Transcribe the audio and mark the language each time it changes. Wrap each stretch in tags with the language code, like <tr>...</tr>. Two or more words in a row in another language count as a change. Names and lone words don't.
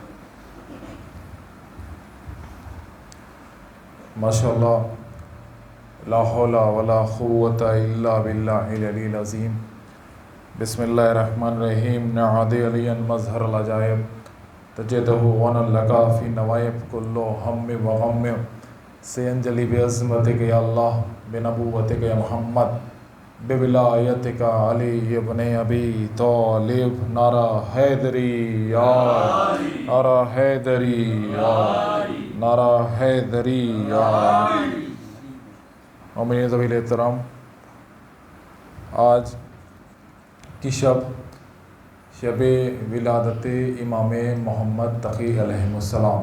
<ar>ماشاءاللہ لا حول ولا قوة الا باللہ العلی العظیم. بسم اللہ الرحمن الرحیم. نعد علی مظہر العجائب تجدہ وانا لگا فی نوائب کلو ہم و غم سینجلی بعظمتک یا اللہ بنبوتک یا محمد بولایتک علی ابن ابی طالب.</ar> <ur>نعرہ حیدری یا نعرہ حیدری یا نعرہ حیدری یا. مومنین ذوی احترام، آج کی شب ولادت امام محمد تقی علیہ السلام.</ur>